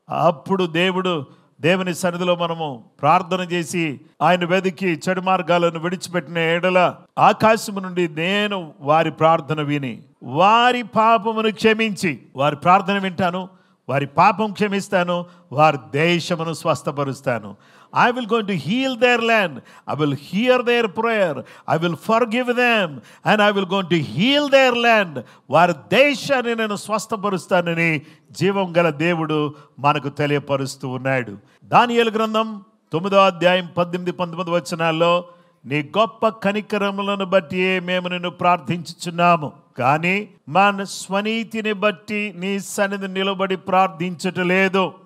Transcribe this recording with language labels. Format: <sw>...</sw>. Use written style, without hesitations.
<te>అప్పుడు దేవుని సన్నిధిలో మనము ప్రార్థన చేసి ఆయన వెదికి చెడు మార్గాలను విడిచిపెట్టిన ఎడల ఆకాశము నుండి నేను వారి ప్రార్థన విని వారి పాపమును క్షమించి, వారి ప్రార్థన వింటాను, వారి పాపం క్షమిస్తాను, వారి దేశమును స్వస్థపరుస్తాను.</te> <en>I will going to heal their land. I will hear their prayer. I will forgive them. And I will going to heal their land.</en> <te>వారి దేశాన్ని నేను స్వస్థపరుస్తానని జీవం గల దేవుడు మనకు తెలియపరుస్తూ ఉన్నాడు. దానియేలు గ్రంథం 9వ అధ్యాయం 18-19 వచనాల్లో, నీ గొప్ప కనికరములను బట్టి మేము నిన్ను ప్రార్థించుచున్నాము, కానీ మన స్వనీతిని బట్టి నీ సన్నిధి నిలబడి ప్రార్థించటలేదు.</te>